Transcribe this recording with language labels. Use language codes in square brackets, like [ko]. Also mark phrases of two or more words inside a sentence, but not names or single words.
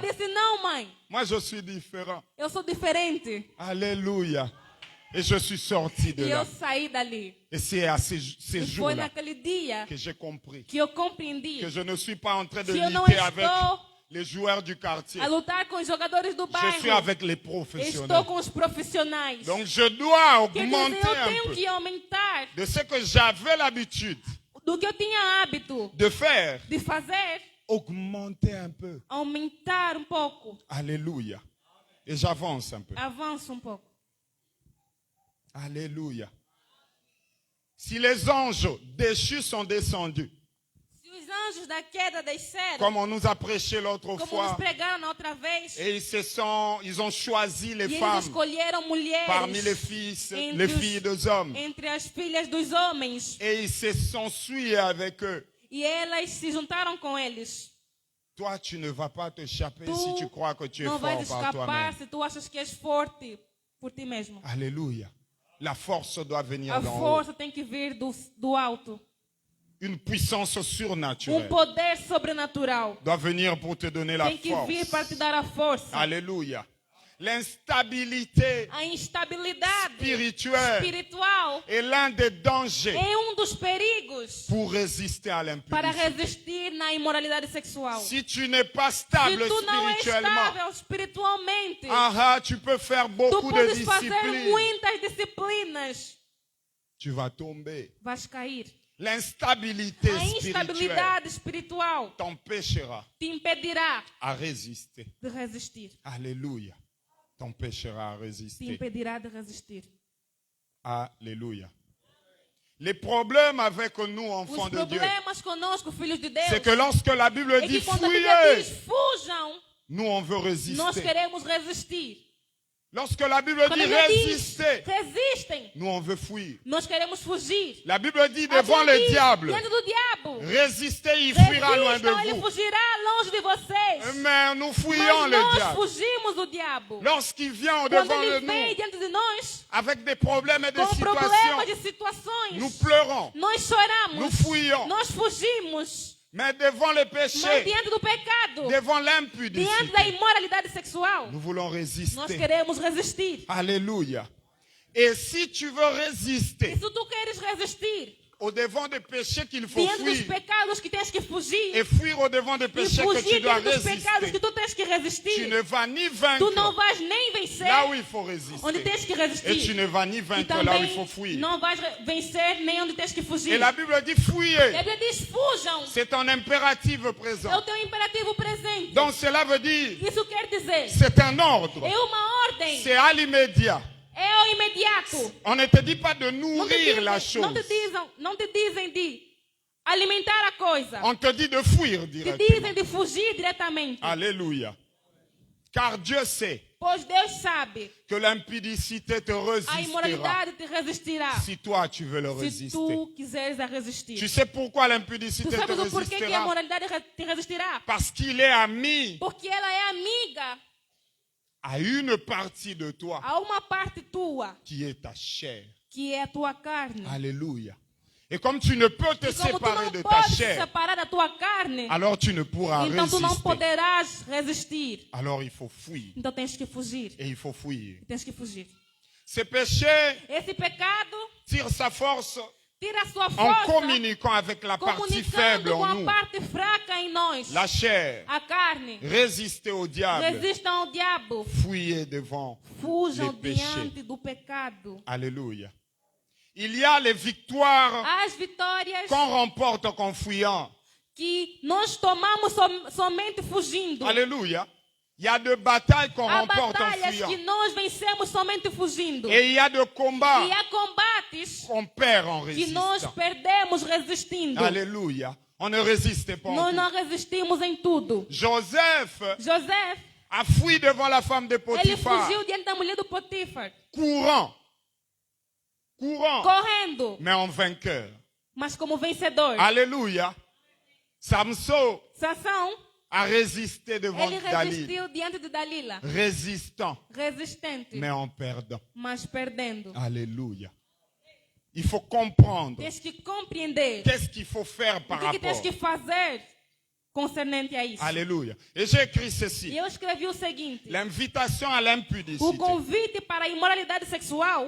[pt] disse, não, mãe. [fr] Moi, je suis différent. [pt] Eu sou diferente. [fr] Alléluia. Et je suis sorti de [pt] E [fr] là. [pt] eu saí dali. [fr] Et c'est à ces [pt] E foi [fr] jours-là [pt] naquele dia [fr] que j'ai compris [pt] que eu compreendi [fr] que je ne suis pas en train de [pt] que eu não [fr] lutter avec [pt] estou [fr] les joueurs du quartier. [pt] a lutar com os jogadores do [fr] Je suis [pt] bairro. [fr] avec les [pt] Estou [fr] professionnels. [pt] com os profissionais. [fr] Donc, je dois [pt] Quer dizer, [fr] augmenter [pt] eu [fr] un [pt] tenho [fr] peu [pt] que aumentar [fr] de ce que j'avais l'habitude [pt] do que eu tinha hábito [fr] de faire. [pt] de fazer, [fr] Augmenter un peu. [pt] aumentar um pouco. [fr] Alléluia. Et j'avance un peu. [pt] Avanço um pouco. [fr] Alléluia. Si les anges déchus sont descendus, [pt] Se os anjos da queda desceram, [fr] comme on nous a prêché l'autre [pt] como nos [fr] fois, [pt] pregaram na outra vez, [fr] et ils ont choisi les [pt] e eles [fr] femmes [pt] escolheram mulheres [fr] parmi les filles des hommes, [pt] entre as filhas dos homens, [fr] et ils se sont suivis avec eux. [pt] e elas se juntaram com eles. [fr] Toi, tu ne vas pas t'échapper [pt] Tu [fr] si tu crois que tu es [pt] não vais [fr] fort par [pt] escapar [fr] toi-même. [pt] se tu achas que és forte por ti mesmo. [fr] Alléluia. La force doit venir [pt] A [fr] d'en haut. [pt] força tem que vir do alto. [fr] Une puissance surnaturelle [pt] Poder sobrenatural [fr] doit venir pour te donner la [pt] tem que vir para te [fr] force. [pt] dar a força. [fr] Alléluia. L'instabilité [pt] A instabilidade [fr] spirituelle [pt] espiritual [fr] est l'un des dangers [pt] é dos perigos [fr] pour résister à [pt] para [fr] l'impudicité. [pt] resistir na imoralidade sexual. [fr] Si tu n'es pas [pt] Se [fr] stable [pt] tu não é [fr] spirituellement, [pt] estável espiritualmente, [fr] tu peux faire [pt] tu [fr] beaucoup de [pt] podes fazer [fr] disciplines. [pt] muitas disciplinas, [fr] Tu vas tomber. [pt] vais cair. [fr] L'instabilité [pt] A [fr] spirituelle [pt] instabilidade espiritual [fr] t'empêchera [pt] te impedirá [fr] à résister. [pt] de resistir. [fr] Alléluia. T'empêchera à [pt] Te [fr] résister. [pt] impedirá de resistir. [fr] Alléluia. Les problèmes avec nous, [pt] Os [fr] enfants de Dieu, [pt] problemas conosco, filhos de Deus, [fr] c'est que lorsque la Bible [pt] é [fr] dit [pt] que quando a Bíblia [fr] fuyez, [pt] diz fujam, [fr] nous on veut [pt] nós [fr] résister. [pt] queremos resistir. [fr] Lorsque la Bible [pt] Quando [fr] dit [pt] a Bíblia diz [fr] résister, [pt] resistem, [fr] nous on veut fuir. [pt] nós queremos fugir. [fr] La Bible dit [pt] A [fr] devant [pt] Bíblia [fr] le [pt] diz, [fr] diable, [pt] diante do diabo, [fr] résistez, il fuira loin de [pt] resistam, ele [fr] vous. [pt] fugirá longe de vocês. [fr] Mais nous fuyons [pt] Mas [fr] le [pt] nós [fr] diable. [pt] fugimos do diabo. [fr] Lorsqu'il vient [pt] Quando [fr] devant [pt] ele [fr] nous [pt] vem diante de nós, [fr] avec des problèmes et des [pt] com problemas [fr] situations, [pt] de situações, [fr] nous pleurons, [pt] nós choramos, [fr] nous fuyons. [pt] nós fugimos. [fr] Mais devant le [pt] Mas [fr] péché, [pt] diante do pecado, [fr] devant [pt] diante [fr] l'impudicité, [pt] da imoralidade sexual, [fr] nous voulons [pt] nós [fr] résister. [pt] queremos resistir. [fr] Alléluia. Et si tu veux [pt] E [fr] résister [pt] se tu queres resistir [fr] au devant des péchés qu'il faut [pt] diante dos [fr] fuir, [pt] pecados que tens que fugir, [fr] et fuir au devant des [pt] e [fr] péchés que tu [pt] fugir [fr] dois [pt] diante dos pecados que [fr] résister, [pt] tu tens que [fr] tu [pt] resistir, [fr] ne vas ni [pt] tu não [fr] vaincre [pt] vais nem vencer [fr] là où il faut [pt] onde [fr] résister. [pt] tens que [fr] Et tu [pt] resistir. [fr] ne vas ni [pt] E [fr] vaincre là où il [pt] também [fr] faut fuir. [pt] não vais vencer nem onde tens que [fr] Et [pt] fugir. [fr] la Bible dit [pt] A [fr] fuyez. [pt] Bíblia diz: fujam. [fr] C'est un impératif [pt] É [fr] présent. [pt] o teu imperativo presente. [fr] Donc cela veut dire, [pt] Isso quer dizer, [fr] c'est un ordre. [pt] é uma ordem, [fr] C'est à l'immédiat. [pt] é o imediato. [fr] On ne te dit pas de [pt] Não te [fr] nourrir la [pt] dizem, [fr] chose. [pt] não te dizem de alimentar a coisa. [fr] On te dit de fuir [pt] Te [fr] directement. [pt] dizem de fugir diretamente. [fr] Alléluia. Car Dieu sait [pt] Pois Deus sabe, [fr] que l'impudicité te [pt] a [fr] résistera [pt] imoralidade te resistirá. [fr] si toi tu veux le [pt] Se [fr] résister. [pt] tu quiseres a resistir. [fr] Tu sais pourquoi [pt] Tu [fr] l'impudicité te [pt] sabes o porquê que a [fr] résistera? [pt] imoralidade te resistirá? [fr] Parce qu'il est ami [pt] Porque ela é amiga [fr] à une partie de toi [pt] a uma parte tua, [fr] qui est ta chair. [pt] que é a tua carne. [fr] Alléluia. Et comme tu ne peux te [pt] E como tu [fr] séparer [pt] não [fr] de ta [pt] podes [fr] chair, [pt] separar da tua carne, [fr] alors tu ne pourras [pt] então tu não [fr] résister. [pt] poderás resistir. [fr] Alors il faut fuir. [pt] Então tens que fugir. [fr] Et il faut fuir. [pt] Tens que fugir. [fr] Ce péché [pt] Esse pecado [fr] tire sa force [pt] tira a sua [fr] en [pt] força [fr] communiquant avec la partie faible [pt] comunicando com [fr] en [pt] a [fr] nous. [pt] parte fraca em nós. [fr] La chair. [pt] A carne. [fr] Résistez au diable. [pt] Resistam ao diabo. [fr] Fuyez devant [pt] Fujam [fr] les péchés. [pt] diante do pecado. [fr] Alléluia. Il y a les victoires [pt] As vitórias [fr] qu'on remporte en fuyant. [pt] que nós tomamos somente fugindo. [fr] Alléluia. Il y a de batailles qu'on [pt] Há [fr] remporte en [pt] batalhas que [fr] fuyant. [pt] nós vencemos somente fugindo. [fr] Et il y a de combats [pt] E há combates [fr] qu'on perd en [pt] que nós [fr] résistant. [pt] perdemos resistindo. [fr] Alléluia. On ne résistait pas en [pt] Nós [fr] tout. [pt] não resistimos em tudo. [fr] Joseph [pt] José, [fr] a fui devant la femme de [pt] ele [fr] Potiphar, [pt] fugiu diante da mulher do Potifar, [fr] courant, [pt] correndo, [fr] mais en vainqueur. [pt] mas como vencedor. [fr] Alléluia. Samson [pt] Sansão, [fr] a résisté devant [pt] ele [fr] Dalila, [pt] resistiu diante de Dalila, [fr] résistant, [pt] resistente, [fr] mais en perdant. [pt] mas perdendo. [fr] Alléluia. Il faut comprendre [pt] Tens que compreender [fr] qu'est-ce qu'il faut faire par [pt] o que tens [fr] rapport. [pt] que fazer concernente a isso. [fr] Alléluia. Et j'ai écrit [pt] E [fr] ceci. [pt] eu escrevi o seguinte: [fr] L'invitation à [pt] o [fr] l'impudicité [pt] convite para a imoralidade sexual